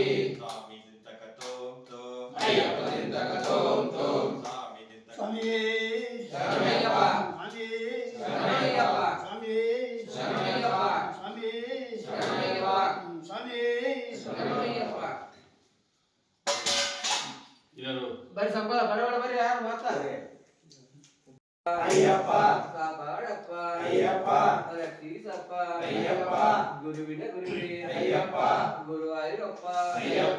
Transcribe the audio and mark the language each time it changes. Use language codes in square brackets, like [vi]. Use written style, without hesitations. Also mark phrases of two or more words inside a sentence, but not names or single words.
[te] స్వామి దింతకతో అయ్యప్ప దింతకతోం తోం స్వామి దింతక స్వామి శరణమయ్యప్ప స్వామి శరణమయ్యప్ప స్వామి శరణమయ్యప్ప స్వామి శరణమయ్యప్ప స్వామి శరణమయ్యప్ప [kn] ಬರಿ ಸಂಬಳ ಬಡವಳ ಬರಿ ಯಾರು ಮಾತಾಡ್ರೆ ಅಯ್ಯಪ್ಪ ಕಾಪಾಡಪ್ಪ ಅಯ್ಯಪ್ಪ ರಕ್ಷಿಸಪ್ಪ ಅಯ್ಯಪ್ಪ ಗುರುವಿನ ಗುರುವೇ ಅಯ್ಯಪ್ಪ ಗುರುವಾಯೂರಪ್ಪ ಅಯ್ಯಪ್ಪ